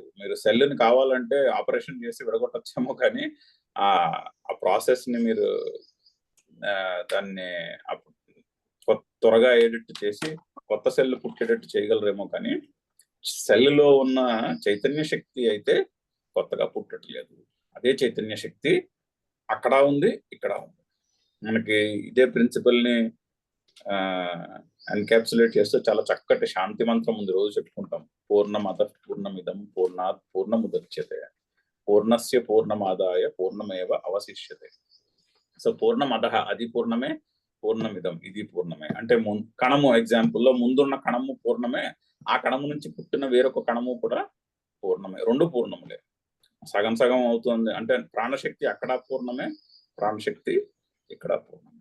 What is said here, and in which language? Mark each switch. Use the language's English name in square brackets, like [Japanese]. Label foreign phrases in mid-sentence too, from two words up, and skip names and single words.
[Telugu] మీరు సెల్ని కావాలంటే ఆపరేషన్ చేసి విడగొట్టచ్చేమో, కానీ ఆ ప్రాసెస్ ని మీరు దాన్ని త్వరగా ఎడిట్ చేసి కొత్త సెల్ పుట్టేటట్టు చేయగలరేమో, కానీ సెల్లో ఉన్న చైతన్య శక్తి అయితే కొత్తగా పుట్టట్లేదు. అదే చైతన్య శక్తి అక్కడ ఉంది, ఇక్కడ ఉంది. మనకి ఇదే ప్రిన్సిపల్ ని ఎన్కాప్సులేట్ చేస్తూ చాలా చక్కటి శాంతి మంత్రం ఉంది, రోజు చెప్పుకుంటాం. [Sanskrit] పూర్ణమద పూర్ణమిదం పూర్ణాత్ పూర్ణముదచ్యతే పూర్ణస్య పూర్ణమాదాయ పూర్ణమేవ అవశిష్యతే. [Telugu] సో పూర్ణమద అది పూర్ణమే, పూర్ణమిదం ఇది పూర్ణమే. అంటే కణము ఎగ్జాంపుల్లో ముందున్న కణము పూర్ణమే, ఆ కణము నుంచి పుట్టిన వేరొక కణము కూడా పూర్ణమే, 2 పూర్ణములే. సగం సగం అవుతుంది. అంటే ప్రాణశక్తి అక్కడ పూర్ణమే, ప్రాణశక్తి ఇక్కడ పూర్ణమే.